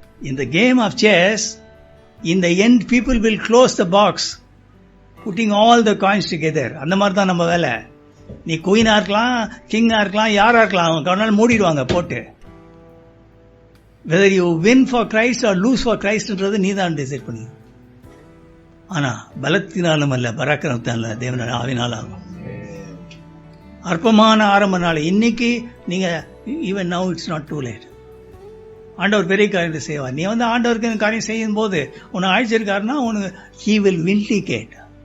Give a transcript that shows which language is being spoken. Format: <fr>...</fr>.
<en>In the game of chess, in the end people will close the box putting all the coins together.</en> <ta>அந்த மாதிரி தான் நம்ம வேலை. நீ குயினாக இருக்கலாம், கிங்காக இருக்கலாம், யாராக இருக்கலாம், அவங்க ஒரு நாள் மூடிடுவாங்க போட்டு.</ta> <en>whether you win for Christ or lose for Christன்றது</en> <ta>நீ தான் டிசைட் பண்ணி. ஆனால் பலத்தினாலும் அல்ல, பராக்கிரமத்தால தேவனால ஆவினால் ஆகும். அற்பமான ஆரம்ப நாள் இன்னைக்கு நீங்கள்,</ta> <en>Even now it's not too late.</en> <ta>ஆண்டவர் பெரிய காரியத்தை செய்வார். நீ வந்து ஆண்டவருக்கு காரியம் செய்யும் போது உன்னை அழைச்சிருக்காருன்னா உனக்கு</ta> <en>He will vindicate.</en>